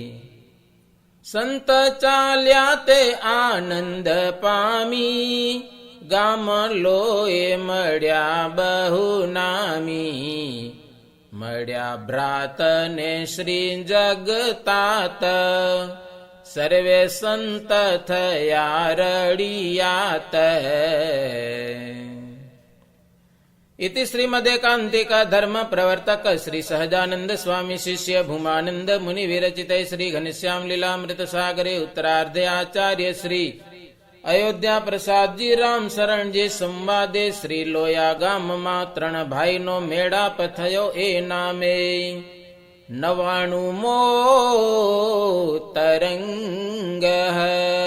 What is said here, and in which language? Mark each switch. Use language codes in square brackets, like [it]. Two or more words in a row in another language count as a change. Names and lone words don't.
[gu] સંત ચાલ્યા તે આનંદ પામી, ગામ લોએ મળ્યા બહુ નામી. મળ્યા ભ્રાતને શ્રી જગતાત, સર્વે સંત થયા રડિયાત. [sa] इति श्रीमदेकांतिक धर्म प्रवर्तक श्री सहजानंद स्वामी शिष्य भूमानंद मुनि विरचित श्री घनश्याम लीलामृत सागरे उत्तरार्धे आचार्य श्री अयोध्या प्रसाद जी राम शरण जी संवादे श्री लोया [gu] ગામ માં 3 ભાઈ નો મેડાપ થયો એ નામે 99મો તરંગ હૈ।